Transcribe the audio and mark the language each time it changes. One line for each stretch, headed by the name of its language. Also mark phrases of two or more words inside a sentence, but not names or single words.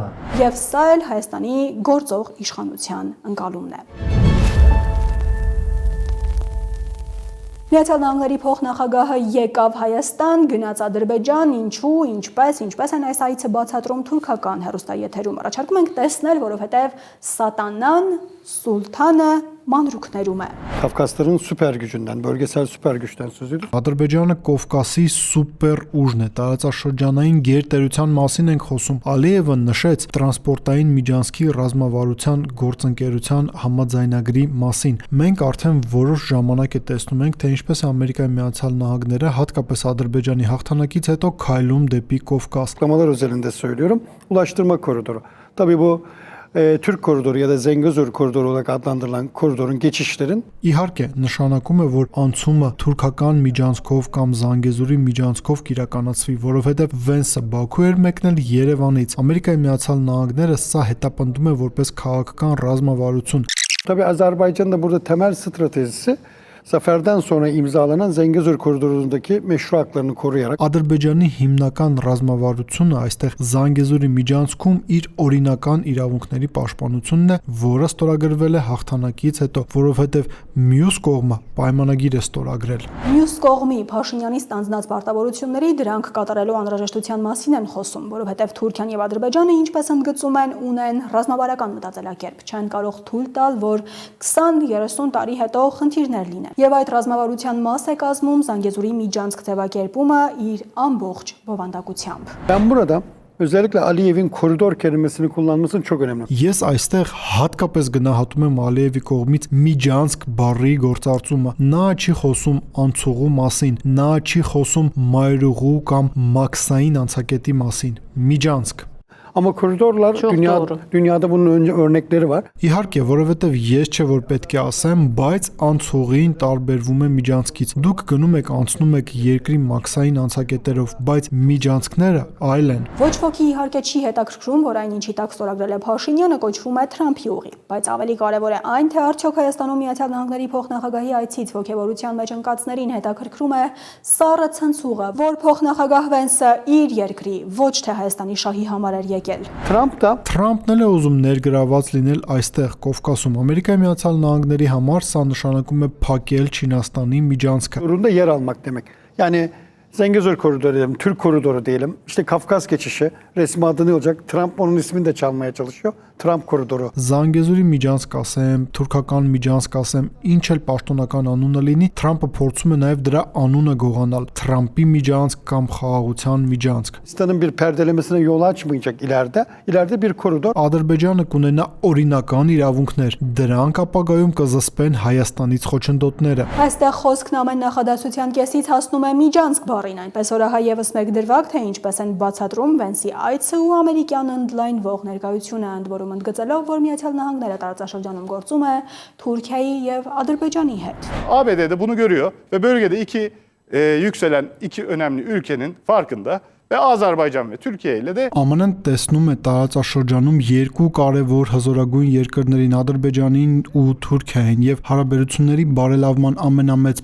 Armenian: Եվ սա էլ Հայաստանի գործող իշխանության ընկալումն է։ Միացյալ Նահանգների փոխնախագահը եկավ Հայաստան, գնաց Ադրբեջան, ինչու, ինչպես են այս այցը բացատրում թուրքական հեռուստաեթերում։ Առաջարկում ենք տեսնել, որովհետև Սատանան, Սուլթանը մանրուքներում է։
Turkish: Kafkasların süper gücünden, bölgesel süper güçten söz ediyor.
Armenian: Ադրբեջանը Կովկասի սուպեր ուժն է, տարածաշրջանային գերտերության մասին ենք խոսում։ Ալիևը նշեց տրանսպորտային միջանցքի ռազմավարության գործընկերության համաձայնագրի մասին։ Մենք արդեն որոշ ժամանակ է տեսնում ենք, թե ինչպես է Ամերիկայի Միացյալ Նահանգները հատկապես Ադրբեջանի հաղթանակից հետո քայլում դեպի Կովկաս։
Turkish: Açıklamalar özelinde söylüyorum. Ulaştırma koridoru. Tabii bu Türk koridoru ya da Zengezur koridoru olarak adlandırılan koridorun geçişlerin
Armenian: Իհարկե, նշանակում է, որ անցումը թուրքական միջանցքով կամ Զանգեզուրի միջանցքով կիրականացվի, որովհետև Վենսը Բաքու էր մեկնել Երևանից։ Ամերիկայի Միացյալ Նահանգները սա հետապնդում է որպես քաղաքական ռազմավարություն։
Turkish: Tabii Azerbaycan'ın da burada temel stratejisi zaferden sonra imzalanan Zengezur koridorundaki meşru haklarını koruyarak
Armenian: Ադրբեջանի հիմնական ռազմավարությունը այստեղ Զանգեզուրի միջանցքում իր օրինական իրավունքների պաշտպանությունն է, որը ստորագրվել է հաղթանակից հետո, որովհետև մյուս կողմը պայմանագիր է ստորագրել։ Մյուս կողմի Փաշինյանի ստանձնած պարտավորությունների դրանք կատարելու անհրաժեշտության մասին են խոսում, որովհետև Թուրքիան եւ Ադրբեջանը, ինչպես ընդգծում են, ունեն ռազմավարական մտածելակերպ, չեն կարող թույլ տալ, որ 20-30 տարի հետո խնդիրներ լինեն։ Եվ այդ ռազմավարության մաս է կազմում Զանգեզուրի միջանցք ձևակերպումը իր ամբողջ բովանդակությամբ։
Turkish: Ben burada özellikle Aliyev'in koridor kelimesini kullanmasını çok önemli.
Armenian: Ես այստեղ հատկապես գնահատում եմ Ալիևի կողմից միջանցք բառի գործարկումը։ Նա չի խոսում անցուղու մասին, նա չի խոսում mայրուղու կամ մաքսային անցակետի մասին։ Միջանցք։
Turkish: Ama koridorlar dünyada bunun örnekleri var.
Armenian: Իհարկե, որովհետև ես չէ որ պետք է ասեմ, բայց անցուղին տարբերվում է միջանցքից։ Դուք գնում եք, անցնում եք երկրի մաքսային անցակետերով, բայց միջանցքները այլ են։ Ոչ ոքի իհարկե չի հետաքրքրում, որ այն ինչի տակ ստորագրել է Փաշինյանը կոչվում է Թրամփի ուղի, բայց ավելի կարևոր է այն, թե արդյոք Հայաստանում Միացյալ Նահանգների փոխնախագահի այցից ոգևորության մեջ ընկածներին հետաքրքրում է սառը ցնցուղը, որ փոխնախագահ Վենսը իր երկրի, ոչ թե Հայաստանի շահի համար էր եկել։ Թրամփն էլ է ուզում ներգրաված լինել այստեղ Կովկասում։ Ամերիկայի Միացյալ Նահանգների համար սա նշանակում է փակել Չինաստանի միջանցքը։
Turkish: Durumda yer almak demek. Yani Zengezur koridoru diyelim, Türk koridoru diyelim. İşte Kafkas geçişi resmi adı ne olacak? Trump onun ismini de çalmaya çalışıyor. Trump koridoru.
Armenian: Զանգեզուրի միջանցք ասեմ, թուրքական միջանցք ասեմ, ինչ էլ պաշտոնական անունը լինի, Թրամփը փորձում է նաև դրա անունը գողանալ։ Թրամփի միջանցք կամ խաղաղության միջանցք։
Turkish: Pakistan'ın bir perdelemesine yol açmayacak ileride. İleride bir koridor.
Armenian: Ադրբեջանը կունենա օրինական իրավունքներ։ Դրանք ապագայում կզսպեն Հայաստանից խոչընդոտները։ Այստեղ խոսքն ամեն նախադասության կեսից հասնում է միջանցք բառին, այնպես որ ահա եւս մեկ դրվագ, թե ինչպես են բացատրում Վենսի այցը ու ամերիկյան ընդլայնվող ներկայությունը, ընդ որում ընդգծելով, որ Միացյալ Նահանգները տարածաշրջանում գործում է Թուրքիայի եւ Ադրբեջանի հետ։
Turkish: ABD de bunu görüyor ve bölgede yükselen iki önemli ülkenin farkında. Ve Azerbaycan ve Türkiye ile de
Armenian: ԱՄՆ-ն տեսնում է տարածաշրջանում երկու կարևոր հզորագույն երկրներին Ադրբեջանին ու Թուրքիային եւ հարաբերությունների բարելավման ամենամեծ